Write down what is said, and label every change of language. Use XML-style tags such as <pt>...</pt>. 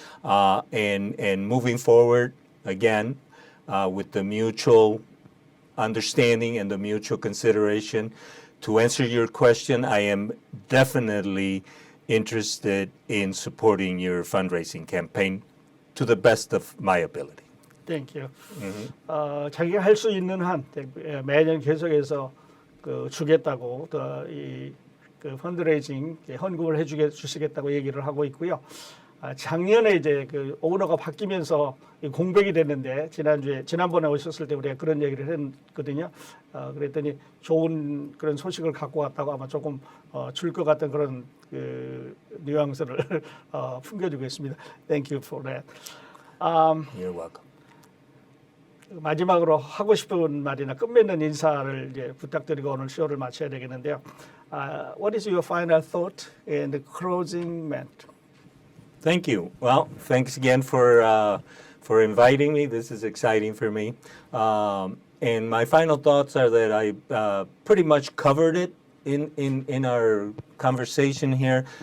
<en>And moving forward, again, with the mutual understanding and the mutual consideration, to answer your question, I am definitely interested in supporting your fundraising campaign to the best of my ability. Thank you.</en> <ko>자기가 할 수 있는 한 매년 계속해서 그 주겠다고 그 펀드레이징 헌금을 주시겠다고 얘기를 하고 있고요. 작년에 이제 그 오너가 바뀌면서 공백이 됐는데 지난번에 오셨을 때 우리가 그런 얘기를 했거든요. 그랬더니 좋은 그런 소식을 갖고 왔다고 아마 조금 줄 것 같은 그런 그 뉘앙스를 풍겨주고 있습니다.</ko> <en>Thank you for that. You're welcome.</en> <ko>마지막으로 하고 싶은 말이나 끝맺는 인사를 이제 부탁드리고 오늘 쇼를 마쳐야 되겠는데요.</ko> <en>What is your final thought and closing ment? Thank you. Well, thanks again for inviting me. This is exciting for me. And my final thoughts are that I pretty much covered it in our conversation here.</en>